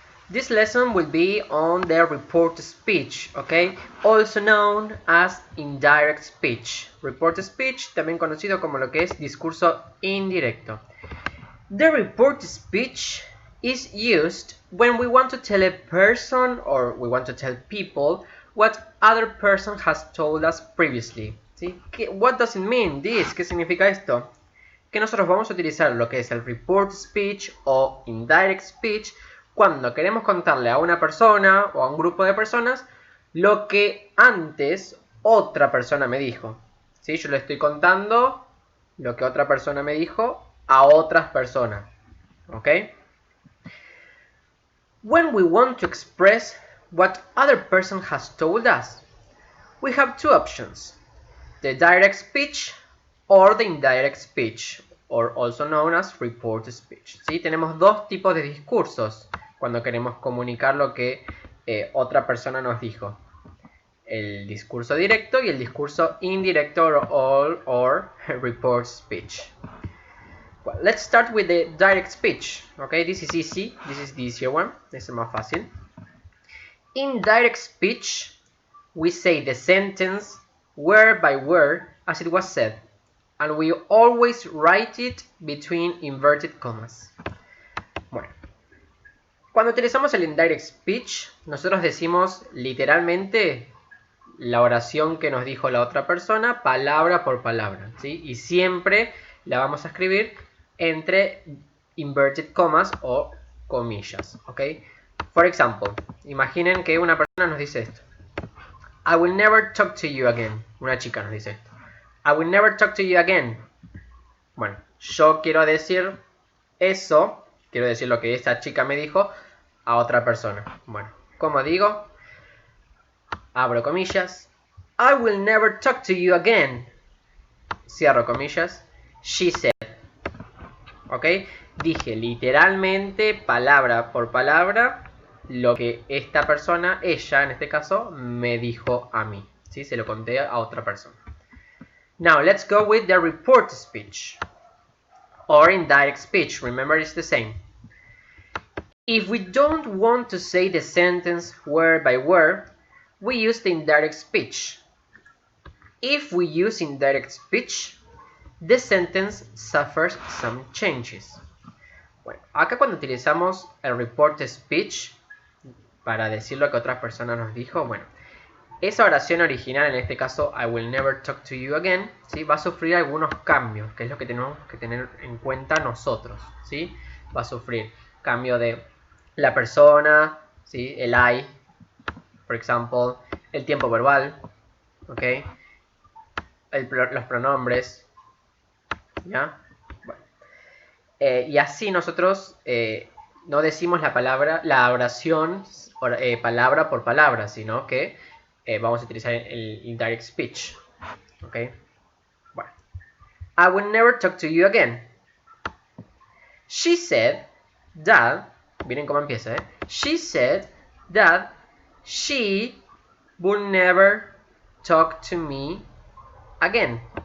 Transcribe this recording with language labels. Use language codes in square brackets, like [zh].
[en] This lesson will be on the report speech, okay? Also known as indirect speech. [es] Report speech, también conocido como lo que es discurso indirecto. [en] The report speech is used when we want to tell a person or we want to tell people what other person has told us previously. ¿Sí? What does it mean this? [es] ¿Qué significa esto? Que nosotros vamos a utilizar lo que es el report speech o indirect speech cuando queremos contarle a una persona o a un grupo de personas lo que antes otra persona me dijo. ¿Sí? Yo le estoy contando lo que otra persona me dijo a otras personas. ¿Ok? [en] When we want to express what other person has told us, we have two options. The direct speech or the indirect speech, or also known as report speech. ¿Sí? [es] Tenemos dos tipos de discursos cuando queremos comunicar lo que otra persona nos dijo. El discurso directo y el discurso indirecto or report speech. [en] Well, let's start with the direct speech. Okay, this is easy. This is the easier one. [es] Este es más fácil. [en] In direct speech, we say the sentence word by word as it was said, and we always write it between inverted commas. [es] Bueno, cuando utilizamos el indirect speech, nosotros decimos literalmente la oración que nos dijo la otra persona, palabra por palabra, ¿sí? Y siempre la vamos a escribir entre inverted commas o comillas, ¿ok? [en] For example, [es] imaginen que una persona nos dice esto. [en] I will never talk to you again. [es] Una chica nos dice esto. [en] I will never talk to you again. [es] Bueno, yo quiero decir eso, quiero decir lo que esta chica me dijo a otra persona. Bueno, ¿cómo digo? Abro comillas. [en] I will never talk to you again. [es] Cierro comillas. [en] She said. [es] ¿Ok? Dije literalmente, palabra por palabra, lo que esta persona, ella en este caso, me dijo a mí. ¿Sí? Se lo conté a otra persona. [en] Now, let's go with the report speech. Or indirect speech. Remember, it's the same. If we don't want to say the sentence word by word, we use the indirect speech. If we use indirect speech, the sentence suffers some changes. [es] Bueno, acá cuando utilizamos el report speech para decir lo que otra persona nos dijo, bueno, esa oración original, en este caso, [en] I will never talk to you again, [es] ¿sí? Va a sufrir algunos cambios, que es lo que tenemos que tener en cuenta nosotros, ¿sí? Va a sufrir cambio de la persona, ¿sí? El I, por ejemplo, el tiempo verbal, ¿ok? Los pronombres, ¿ya? Bueno. Y así nosotros no decimos la oración palabra por palabra, sino que vamos a utilizar el indirect speech. ¿Ok? Bueno. [en] I will never talk to you again. She said that, [es] miren cómo empieza, [en] She said that she would never talk to me again.